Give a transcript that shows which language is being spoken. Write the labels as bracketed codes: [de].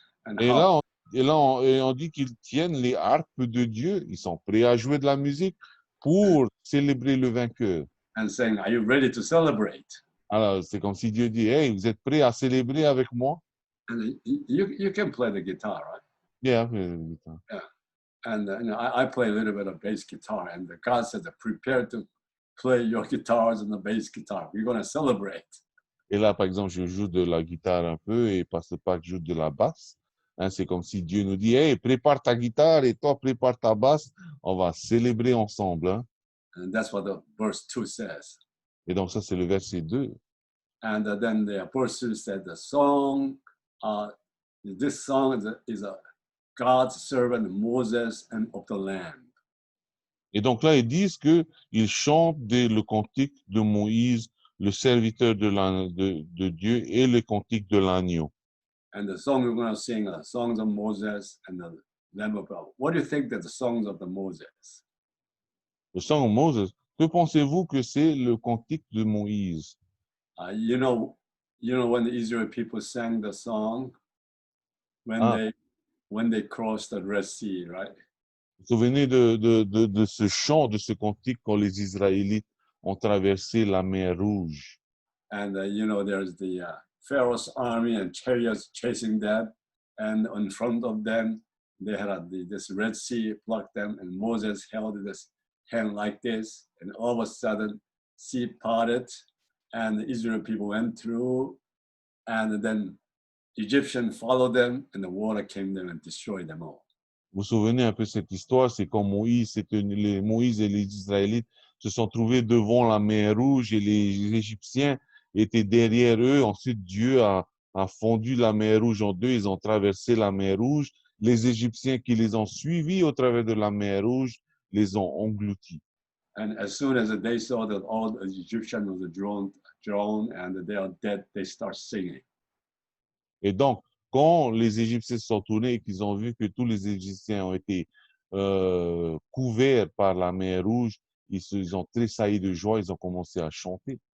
[en] And [fr] on dit qu'ils tiennent les harpes de Dieu. Ils sont prêts à jouer de la musique pour célébrer le vainqueur. [en] And saying, are you ready to celebrate? [fr] Alors, c'est comme si Dieu dit, hey, vous êtes prêts à célébrer avec moi? [en] And you can play the guitar, right? Yeah, I play the guitar. Yeah. And I play a little bit of bass guitar, and God said, prepare to play your guitars and the bass guitar. We're going to celebrate. [fr] Et là, par exemple, je joue de la guitare un peu et Pasteur Park joue de la basse. Hein, c'est comme si Dieu nous dit, hey, prépare ta guitare et toi, prépare ta basse. On va célébrer ensemble. Hein. [en] And that's what the verse 2 says. [fr] Et donc, ça, c'est le verset 2. [en] And then the verse 2 said, the song, this song is a God's servant Moses and of the Lamb. [fr] Et donc là, ils disent qu'ils chantent le cantique de Moïse, le serviteur de Dieu, et le cantique de l'agneau. [en] And the song we're going to sing are songs of Moses and the Lamb of God. What do you think that the songs of the Moses? [fr] Le [en] song of Moses, [fr] que pensez-vous que c'est le cantique de Moïse? [en] You know when the Israel people sang the song when they crossed the Red Sea, right? [fr] Vous vous souvenez de ce chant, de ce cantique quand les Israélites ont traversé la mer Rouge. And there's the Pharaoh's army and chariots chasing them, and in front of them they had this Red Sea blocked them, and Moses held this hand like this, and all of a sudden, sea parted, and the Israel people went through, and then Egyptians followed them, and the water came them and destroyed them all. Vous vous souvenez un peu de cette histoire, c'est quand Moïse et les Israélites se sont trouvés devant la mer Rouge et les Égyptiens étaient derrière eux. Ensuite, Dieu a fondu la mer Rouge en deux. Ils ont traversé la mer Rouge. Les Égyptiens qui les ont suivis au travers de la mer Rouge les ont engloutis. [en] And as soon as they saw that all the Egyptians were drowned and they are dead, they start singing. [fr] Et donc, quand les Égyptiens se sont tournés et qu'ils ont vu que tous les Égyptiens ont été couverts par la mer Rouge, ils ont tressailli de joie, ils ont commencé à chanter.